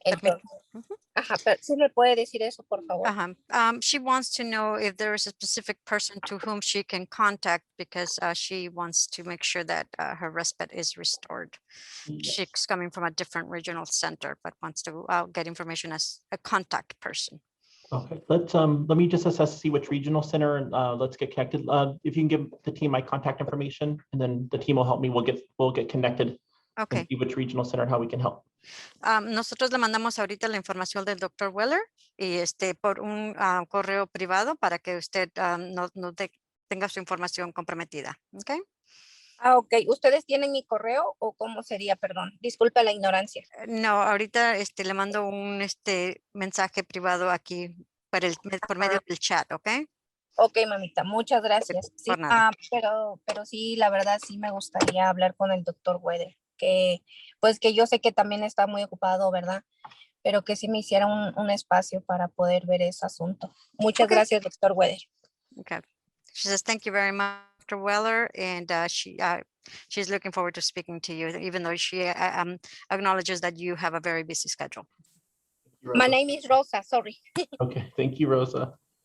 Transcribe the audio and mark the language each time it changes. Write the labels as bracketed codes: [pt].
[es] Entonces, pero ¿sí le puede decir eso, por favor? [en] She wants to know if there is a specific person to whom she can contact because she wants to make sure that her respite is restored. Yes. She's coming from a different regional center, but wants to get information as a contact person. Okay, let me just assess, see which regional center, and let's get connected. If you can give the team my contact information, and then the team will help me. We'll get connected. Okay. And see which regional center, how we can help. [es] Nosotros le mandamos ahorita la información del Dr. Weller y por un correo privado para que usted no tenga su información comprometida. Okay. Ah, ok. ¿Ustedes tienen mi correo o cómo sería? Perdón. Disculpe la ignorancia. No, ahorita le mando un mensaje privado aquí por medio del chat, ¿ok? Ok, mamita, muchas gracias. Sí, Por nada. pero sí, la verdad sí me gustaría hablar con el doctor Weather, que pues que yo sé que también está muy ocupado, ¿verdad? Pero que sí me hiciera un espacio para poder ver ese asunto. Muchas gracias, doctor Weather. [en] Okay. She says, thank you very much, Dr. Weller, and she's looking forward to speaking to you, even though she acknowledges that you have a very busy schedule. My name is Rosa, sorry. Okay, thank you, Rosa.